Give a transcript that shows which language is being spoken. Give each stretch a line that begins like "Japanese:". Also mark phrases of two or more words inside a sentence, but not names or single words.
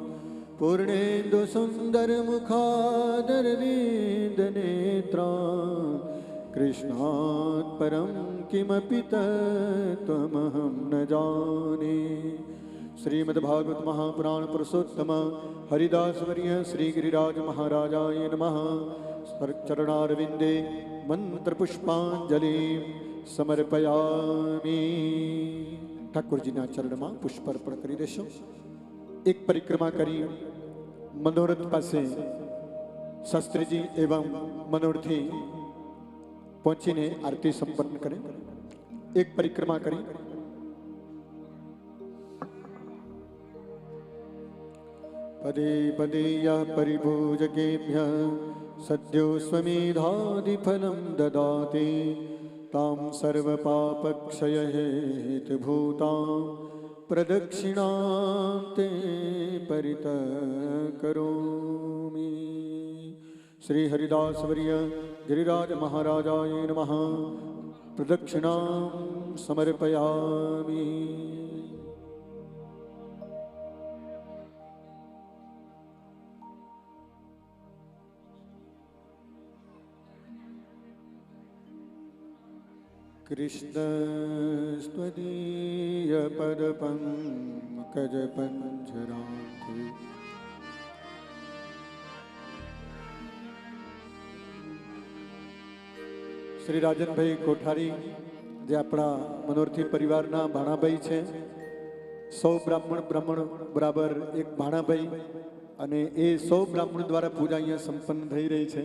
Sanskrit: पूर्णेन्दुसुन्दरमुखादरविन्दनेत्रा, कृष्णात् परं किमपि तत्त्वमहं न जाने। श्रीमद्भागवत महापुराण पुरुषोत्तम हरिदास वर्य श्री गिरिराज महाराजाय नमः। चरणारविंदे मंत्र पुष्पांजलि समर्पयामि।
Gujarati: ઠાકોરજીના ચરણમાં પુષ્પ અર્પણ કરી દેશો. એક પરિક્રમા કરી મનોરથ પાસે શાસ્ત્રીજી એવં મનોરથી પહોંચીને આરતી સંપન્ન કરે. એક પરિક્રમા કરી
Sanskrit: પદે પદે યઃ પરિભોજકેભ્યઃ સદ્યો સ્વમેધાદિફલં દદાતિ, तां सर्वपापक्षयहेतुभूतां प्रदक्षिणां ते परितः करोमि. श्री हरिदास वर्य गिरिराज महाराजाय नमः. प्रदक्षिणां समर्पयामि. कृष्णस्त्वदीय पदपङ्कजपञ्जरान्ते
Gujarati: શ્રી રાજનભાઈ કોઠારી જે આપણા મનોરથી પરિવારના ભાણાભાઈ છે. સૌ બ્રાહ્મણ બરાબર એક ભાણાભાઈ અને એ સૌ બ્રાહ્મણ દ્વારા પૂજા અહીંયા સંપન્ન થઈ રહી છે.